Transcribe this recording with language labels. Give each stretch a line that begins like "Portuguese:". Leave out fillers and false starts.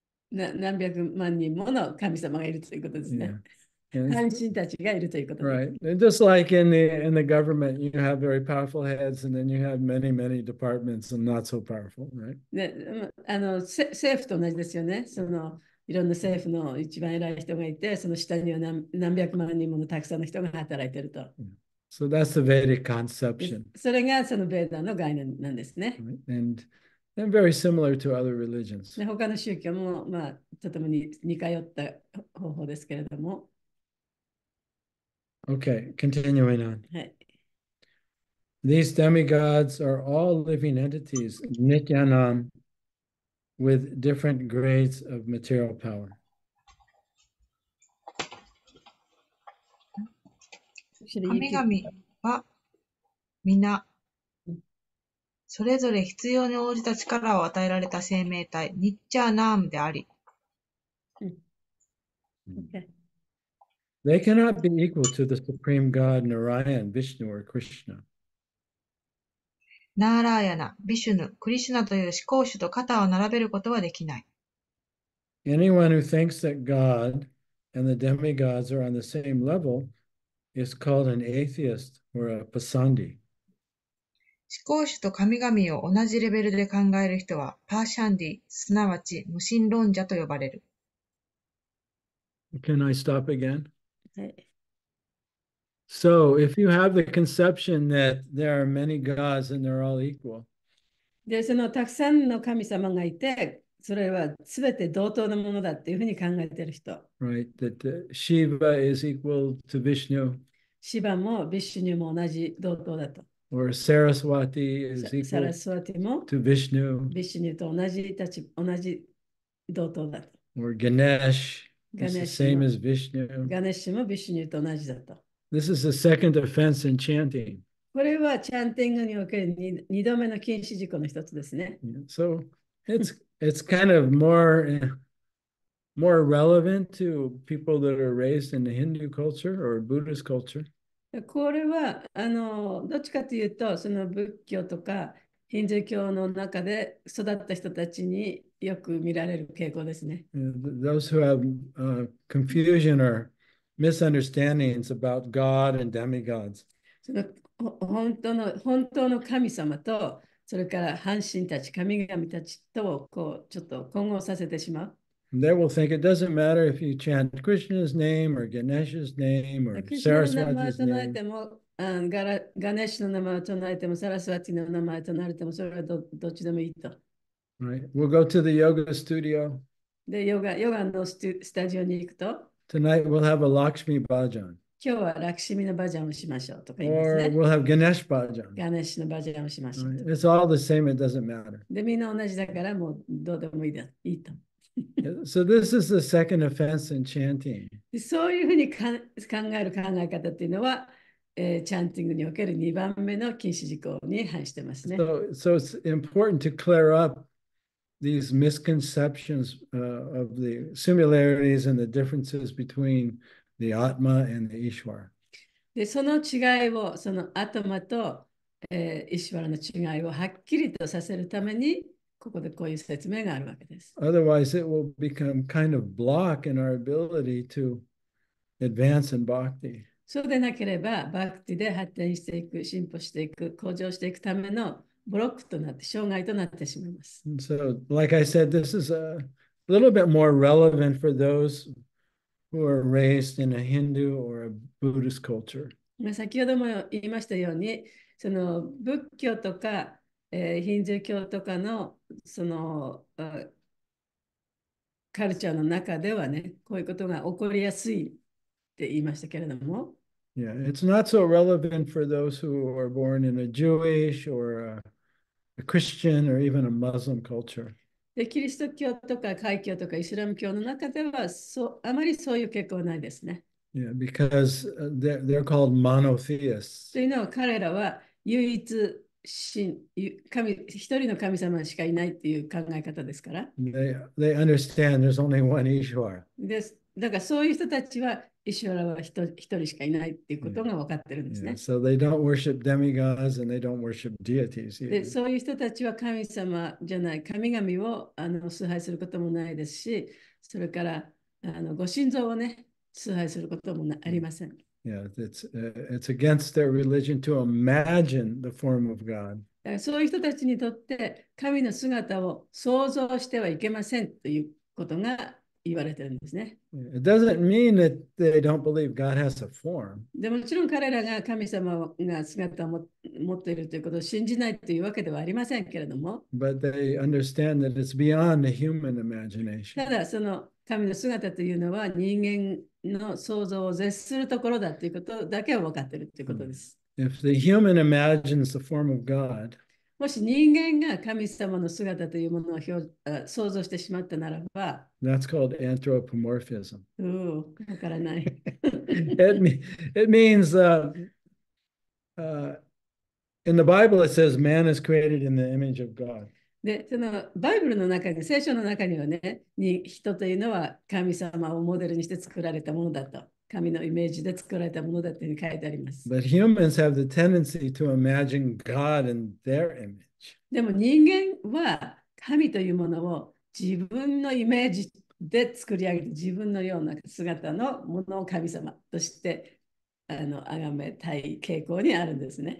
Japanese: 何百万人もの神様がいるということですね。半身たちがいるということです。
English: Right. And just like in the government, you have very powerful heads, and then you have many, many departments and not so powerful, right?
Japanese: 政府と同じですよね。そのいろんな政府の一番偉い人がいて、その下には何百万人ものたくさんの人が働いていると。
English: So that's the Vedic conception.
Japanese: それがそのベーダの概念なんですね。
English: And very similar to other religions.
Japanese: 他の宗教も、とても似通った方法ですけれども。
English: Okay, continuing on.
Japanese: はい。
English: These demigods are all living entities, nityanam, with different grades of material power.
Japanese: 神々は皆、それぞれ必要に応じた力を与えられた生命体、ニッチャーナームであり、
English: Okay. They cannot be equal to the supreme God Narayan, Vishnu, or Krishna.
Japanese: ナーラーヤナ、ビシュヌ、クリシュナという思考主と肩を並べることはできない。
English: Anyone who thinks that God and the demigods are on the same level is called an atheist or a pasandi.
Japanese: 思考主と神々を同じレベルで考える人はパーシャンディ、すなわち無神論者と呼ばれる。
English: Can I stop again?
Japanese: はい。
English: So if you have the conception that there are many gods and they're all equal,
Japanese: で、そのたくさんの神様がいて、それは全て同等のものだっていうふうに考えている人。
English: right? That Shiva is equal to Vishnu,
Japanese: シバもビッシュニュも同じ同等だと。
English: or Saraswati is
Japanese: サラ
English: equal
Japanese: スワティも
English: to Vishnu,
Japanese: ビッシュニュと同じ同等だと。
English: or Ganesh is the
Japanese: Ganesh
English: same as Vishnu.
Japanese: ガネッシュもビッシュニュと同じだと。
English: This is the second offense in chanting.
Japanese: これはチャンティングにおける2度目の禁止事項の一つですね。
English: So it's kind of more relevant to people that are raised in the Hindu culture or Buddhist culture.
Japanese: これはどっちかというと、その仏教とかヒンドゥー教の中で育った人たちによく見られる傾向ですね。
English: Those who have confusion or misunderstandings about God and demigods.
Japanese: その本当の神様と、それから半神たち、神々たちとちょっと混合させてしまう。
English: They will think it doesn't matter if you chant Krishna's name or Ganesha's name or
Japanese: クリシュナの名前を
English: Saraswati's
Japanese: 唱え
English: name.
Japanese: ても、ガネッシュの名前を唱えても、サラスワティの名前を唱えても、それはどっちでもいいと。
English: Right. We'll go to the yoga studio.
Japanese: で、ヨガのスタジオに行くと、
English: Tonight we'll have a Lakshmi bhajan.
Japanese: 今日はラクシミのバジャンをしましょうとか言います
English: Or
Japanese: ね。
English: we'll have Ganesh bhajan.
Japanese: ガネッシュのバジャンをしましょう。
English: Right. It's all the same, it doesn't matter.
Japanese: で、みんな同じだからもうどうでもいいと。
English: So this is the second offense in chanting.
Japanese: でそういうふうに考える考え方っていうのは、チャンティングにおける2番目の禁止事項に反してますね。
English: So it's important to clear up these misconceptions of the similarities and the differences between the Atma and the Ishwar.
Japanese: で、その違いを、そのアトマと、イシュワラの違いをはっきりとさせるために、ここでこういう説明があるわけです。
English: Otherwise, it will become kind of block in our ability to advance in bhakti.
Japanese: そうでなければ、バクティで発展していく、進歩していく、向上していくためのブロックとなって、障害となってしまいます。
English: And so, like I said, this is a little bit more relevant for those who are raised in a Hindu or a Buddhist culture.
Japanese: 先ほども言いましたように、その仏教とか、ヒンドゥー教とかのそのカルチャーの中ではね、こういうことが起こりやすいって言いましたけれども、
English: Yeah, it's not so relevant for those who are born in a Jewish or a Christian or even a Muslim culture.
Japanese: でキリスト教とか開教とかイスラム教の中ではあまりそういう傾向はないですね。
English: Yeah, because they're called monotheists.
Japanese: というのは彼らは唯一一人の神様しかいないっていう考え方ですから。
English: They understand there's only one Ishwar.
Japanese: だからそういう人たちはイシュワラは一人しかいないっていうことが分かってるんですね。
English: So they don't worship demigods and they don't worship deities.
Japanese: でそういう人たちは神様じゃない神々を崇拝することもないですし、それからご神像をね、崇拝することもありません。
English: Yeah, it's against their religion to imagine the form of God.
Japanese: そういう人たちにとって神の姿を想像してはいけませんということが言われてるんですね。
English: It doesn't mean that they don't believe God has a form.
Japanese: でもちろん彼らが神様が姿を持っているということを信じないというわけではありませんけれども、
English: But they understand that it's beyond the human imagination.
Japanese: ただその神の姿というのは人間の想像を絶するところだということだけは分かっているということです。
English: If the human imagines the form of God,
Japanese: もし人間が神様の姿というものを想像してしまったならば、
English: that's called anthropomorphism.
Japanese: わからない。
English: It means in the Bible it says man is created in the image of God.
Japanese: で、そのバイブルの中に、聖書の中にはね、人というのは神様をモデルにして作られたものだと、神のイメージで作られたものだというふうに書いてあります。
English: But humans have the tendency to imagine God in their image.
Japanese: でも人間は神というものを自分のイメージで作り上げて、自分のような姿のものを神様として崇めたい傾向にあるんですね。